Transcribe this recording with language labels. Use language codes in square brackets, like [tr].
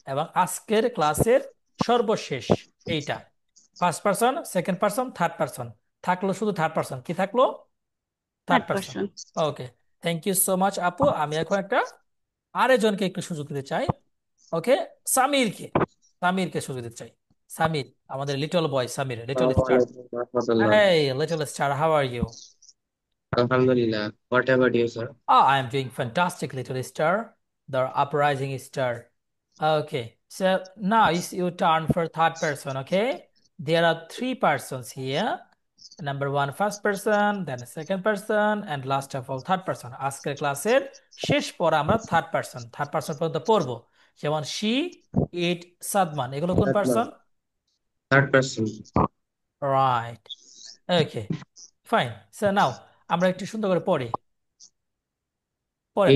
[bn] এবং আজকের ক্লাসের সর্বশেষ এইটা, first person, second person, third person. থাকলো শুধু থার্ড পারসন। কি থাকলো? Third [en] Third person. person. Okay, thank you so much আপু। [bn] আমি এখন একটা আরেকজনকে একটু সুযোগ দিতে চাই। ওকে, সামিরকে। সামিরকে সুযোগ দিতে চাই। [en] সামির, আমাদের little boy Samir, little star. [ar] Assalamualaikum warahmatullah. [en] Hey, little star, how are you? Alhamdulillah. What about you, sir? Oh, I am doing fantastic, little star, the uprising star. Okay, so now it's your turn for third person. Okay, there are three persons here. Number one, first person, then second person, and last of all, third person. [bn] আজকের ক্লাসের শেষ পড়া আমরা third person পর্যন্ত পড়বো। যেমন she, it, Sadman, এগুলো কোন পারসন? [en] Third person. [bn] রাইট। ওকে, ফাইন। সো নাও আমরা একটু সুন্দর করে পড়ি। পড়েন